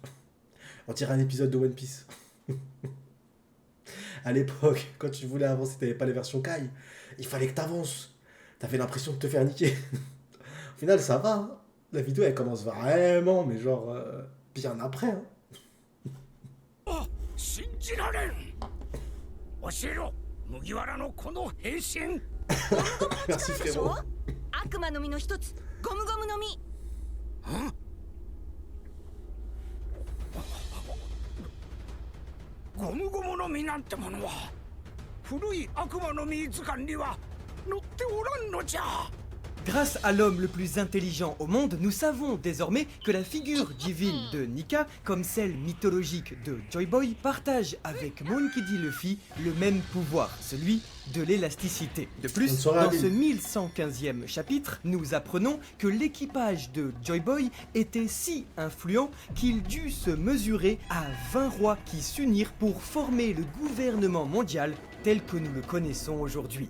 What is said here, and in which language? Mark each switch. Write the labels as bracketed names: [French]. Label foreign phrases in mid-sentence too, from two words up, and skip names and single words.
[French] On dirait un épisode de One Piece. À l'époque, quand tu voulais avancer, t'avais pas les versions Kai. Il fallait que t'avances. T'avais l'impression de te faire niquer. Au final, ça va. Hein. La vidéo, elle commence vraiment, mais genre, bien après. Hein. [Japanese] 信じられん教えろ麦わらのこの変身 [French] Merci [Japanese] でしょ [French] frérot. [Japanese] 悪魔の実の一つゴムゴムの実ゴムゴムの実なんてものは古い悪魔の実図鑑には載っておらんのじゃ [French] Grâce à l'homme le plus intelligent au monde, nous savons désormais que la figure divine de Nika, comme celle mythologique de Joy Boy, partage avec Monkey D. Luffy le même pouvoir, celui de l'élasticité. De Bonne plus, soirée, dans Adil. ce 1115e chapitre, nous apprenons que l'équipage de Joy Boy était si influent qu'il dut se mesurer à 20 rois qui s'unirent pour former le gouvernement mondial tel que nous le connaissons aujourd'hui.